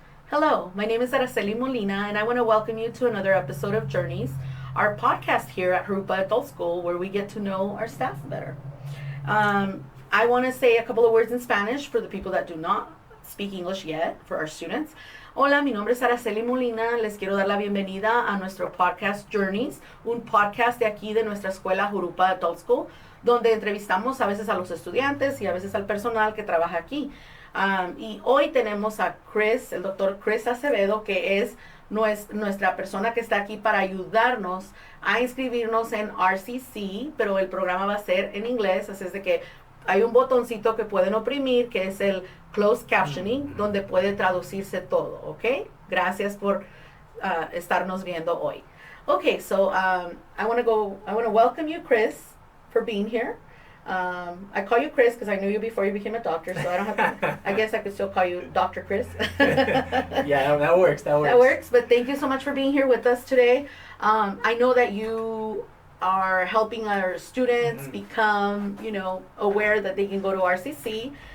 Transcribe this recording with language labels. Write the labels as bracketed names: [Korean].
[English] Hello, my name is Araceli Molina, and I want to welcome you to another episode of Journeys, our podcast here at Riverside Adult School, where we get to know our staff better. I want to say a couple of words in Spanish for the people that do not speak English yet, for our students. [Spanish] Hola, mi nombre es Araceli Molina. Les quiero dar la bienvenida a nuestro podcast Journeys, un podcast de aquí de nuestra escuela Jurupa Adult School, donde entrevistamos a veces a los estudiantes y a veces al personal que trabaja aquí. Y hoy tenemos a Kris, el doctor Kris Acevedo, que es nuestra persona que está aquí para ayudarnos a inscribirnos en RCC, pero el programa va a ser en inglés, así es de que hay un botoncito que pueden oprimir, que es el closed captioning, donde puede traducirse todo, ¿ok? Gracias por estarnos viendo hoy. [English] Okay, so I want to welcome you, Kris, for being here. I call you Kris because I knew you before you became a doctor, so I don't have to, I guess I could still call you Dr. Kris. Yeah, that works. That works, but thank you so much for being here with us today. I know that you are helping our students become, aware that they can go to RCC.